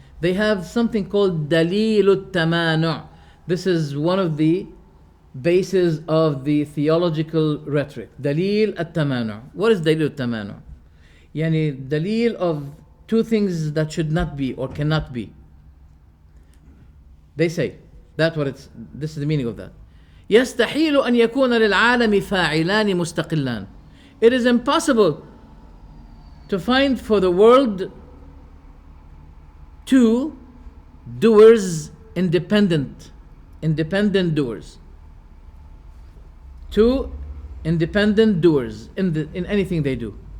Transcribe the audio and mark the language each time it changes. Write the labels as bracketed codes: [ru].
[en] They have something called dalil al-tamanu'. This is one of the bases of the theological rhetoric. Dalil al-tamanu'. What is dalil al-tamanu'? Yani dalil of two things that should not be or cannot be. They say, this is the meaning of that. [ar] يستحيل أن يكون للعالم فاعلان مستقلان. [en] It is impossible to find for the world two doers independent doers. Two independent doers in anything they do.